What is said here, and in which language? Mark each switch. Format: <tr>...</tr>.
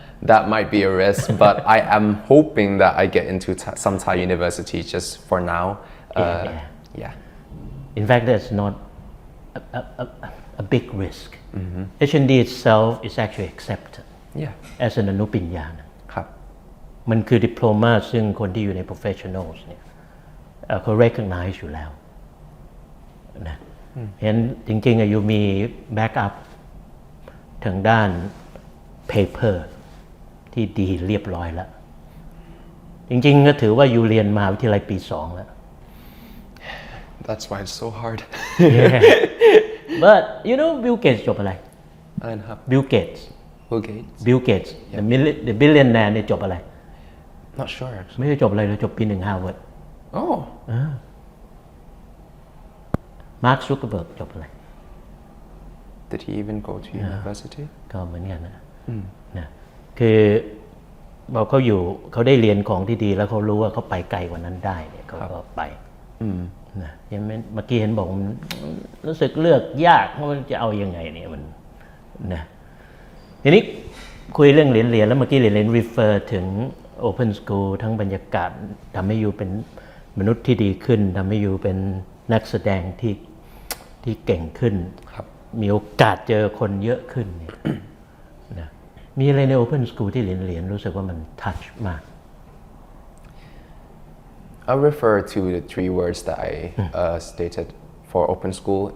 <en>that might be a risk but I am hoping that I get into some Thai university just for now yeah in fact that's not a big risk H&D itself is actually accepted as an อนุปริญญา</en> <th>ครับ มันคือดิโพลมาซึ่งคนที่อยู่ใน professionals เนี่ยเขา recognize อยู่แล้วนะเห็นจริงๆอยู่มี backup ทางด้าน paper ที่ดีเรียบร้อยแล้วจริงๆก็ถือว่าอยู่เรียนมหาวิทยาลัยปี2แล้ว</th> <en>That's why it's so hard yeah. But you know Bill Gates</en> <th>จบอะไร ครับ</th> <en>Bill Gates Bill</en> <th>Gates</th> <en>the billionaire</en> <th>เนี่ยจบอะไร</th> <en>Not sure</en> <th>ไม่ได้จบอะไรเลยจบปี1 Harvard Mark Zuckerberg จบอะไร</th> <en>Did he even go to university</en> <th>ก็เหมือนกันนะคือบอกเขาได้เรียนของที่ดีแล้วเขารู้ว่าเขาไปไกลกว่านั้นได้เนี่ยเขาก็ไป นะยังไม่เมื่อกี้เห็นบอกรู้สึกเลือกยากว่ามันจะเอายังไงเนี่ยมันนะทีนี้คุยเรื่องเรียนแล้วเมื่อกี้เรียน refer ถึง Open School ทั้งบรรยากาศทำให้อยู่เป็นมนุษย์ที่ดีขึ้นทำให้อยู่เป็นนักแสดงที่เก่งขึ้นมีโอกาสเจอคนเยอะขึ้นเนี่ยนะมีอะไรใน Open School ที่เรียนรู้สึกว่ามัน touch มาก</th> <en>I'll refer to the 3 words that I stated for Open School.</en>